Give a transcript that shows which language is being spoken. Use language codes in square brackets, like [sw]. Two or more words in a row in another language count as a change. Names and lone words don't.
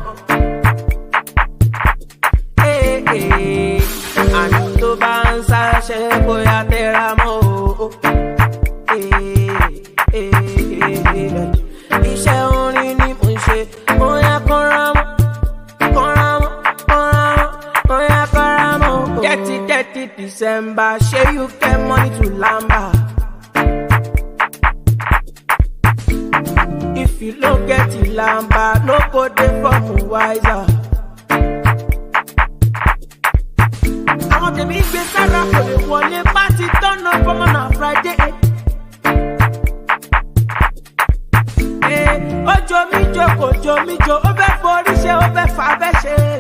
[yo] Àní tó bá ń ṣaṣẹ́, bóyá tẹra mọ́ o. Iṣẹ́ orin ni mo ń ṣe, mo yá kọ́ra mọ́. [pcm] December, shey you get money to lamba. If you don't get it lamba, no go dey for wiser. [yo] Àwọn tèmi gbé sára kò lè wọlé pátí tọ́nà pọ́mọ́nà Friday. Ojo mi jo kò jo mi jo, ó fẹ́ forí ṣe, ó fẹ́ fà bẹ́ ṣe.